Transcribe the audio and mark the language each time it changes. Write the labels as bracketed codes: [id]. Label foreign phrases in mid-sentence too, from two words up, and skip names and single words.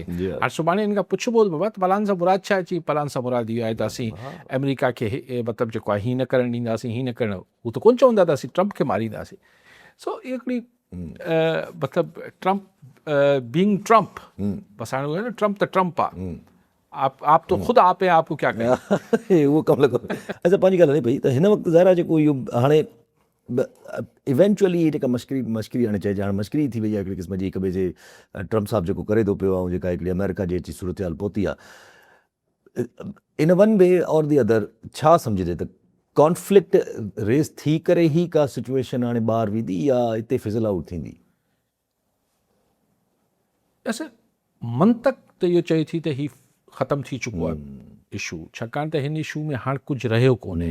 [sd] हाणे सुभाणे हिन खां पुछिबो त बाबा पलान सां मुराद छा अची? पलान सां मुराद इहो आहे त असीं अमेरिका खे मतिलबु जेको आहे हीअं न करणु ॾींदासीं, हीअं न करणु, हू त कोन चवंदा त असीं ट्रम्प खे मारींदासीं। सो इहा हिकिड़ी मतिलबु [en] Trump being Trump, [sd] बसि हाणे उहो न ट्रम्प त ट्रम्प आहे, [hi] आप तो ख़ुदि आप हैं, आपको क्या करें, [sd] उहो कमु लॻो। अच्छा, पंहिंजी ॻाल्हि हले पई त हिन वक़्तु ज़ाहिर आहे जेको इहो हाणे इवेंचुअली जेका मश्करी हाणे चइजे, हाणे मश्करी थी वई आहे हिकिड़ी क़िस्म जी, हिक ॿिए जे ट्रम्प साहिबु जेको करे थो पियो ऐं जेका हिकिड़ी अमेरिका जी अची सूरत हाल पहुती आहे, [en] in one way or the other [sd] छा सम्झिजे त [en] conflict race [sd] थी करे ई का सिचुएशन हाणे ॿाहिरि वेंदी या हिते [en] fizzle out [sd] थींदी? ऐसे मंतक त इहो चए थी त ही ख़तमु थी चुको आहे इशू, छाकाणि त हिन इशू में हाणे कुझु रहियो कोन्हे।